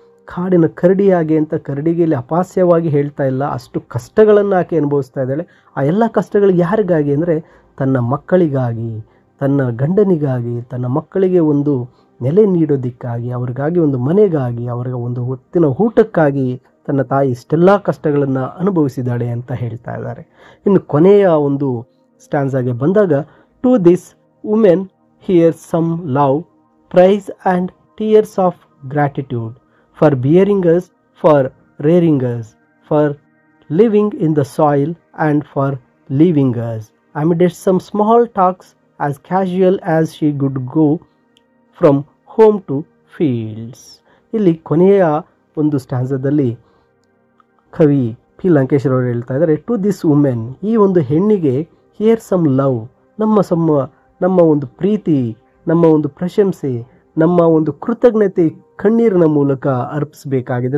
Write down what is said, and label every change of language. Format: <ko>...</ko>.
<kn>ಕಾಡಿನ ಕರಡಿಯಾಗಿ ಅಂತ ಕರಡಿಗೆ ಇಲ್ಲಿ ಅಪಹಾಸ್ಯವಾಗಿ ಹೇಳ್ತಾ ಇಲ್ಲ, ಅಷ್ಟು ಕಷ್ಟಗಳನ್ನು ಆಕೆ ಅನುಭವಿಸ್ತಾ ಇದ್ದಾಳೆ. ಆ ಎಲ್ಲ ಕಷ್ಟಗಳು ಯಾರಿಗಾಗಿ ಅಂದರೆ ತನ್ನ ಮಕ್ಕಳಿಗಾಗಿ, ತನ್ನ ಗಂಡನಿಗಾಗಿ, ತನ್ನ ಮಕ್ಕಳಿಗೆ ಒಂದು ನೆಲೆ ನೀಡೋದಕ್ಕಾಗಿ, ಅವ್ರಿಗಾಗಿ ಒಂದು ಮನೆಗಾಗಿ, ಅವರಿಗೆ ಒಂದು ಹೊತ್ತಿನ ಊಟಕ್ಕಾಗಿ ತನ್ನ ತಾಯಿ ಇಷ್ಟೆಲ್ಲ ಕಷ್ಟಗಳನ್ನು ಅನುಭವಿಸಿದ್ದಾಳೆ ಅಂತ ಹೇಳ್ತಾ ಇದ್ದಾರೆ. ಇನ್ನು ಕೊನೆಯ ಒಂದು ಸ್ಟ್ಯಾನ್ಸಾಗೆ ಬಂದಾಗ,</kn> <en>To this women here some love, praise and tears of gratitude for bearing us, for rearing us, for living in the soil and for leaving us. Amidst some small talks as casual as she could go from home to fields.</en> <kn>ಇಲ್ಲಿ ಕೊನೆಯ ಒಂದು ಸ್ಟ್ಯಾನ್ಸದಲ್ಲಿ ಕವಿ P Lankeshwara ಅವರು ಹೇಳ್ತಾ ಇದ್ದಾರೆ,</kn> <en>to this women,</en> <kn>ಈ ಒಂದು ಹೆಣ್ಣಿಗೆ</kn> <en>here some love,</en> <kn>ನಮ್ಮ ಒಂದು ಪ್ರೀತಿ, ನಮ್ಮ ಒಂದು ಪ್ರಶಂಸೆ, ನಮ್ಮ ಒಂದು ಕೃತಜ್ಞತೆ ಕಣ್ಣೀರಿನ ಮೂಲಕ ಅರ್ಪಿಸಬೇಕಾಗಿದೆ.</kn>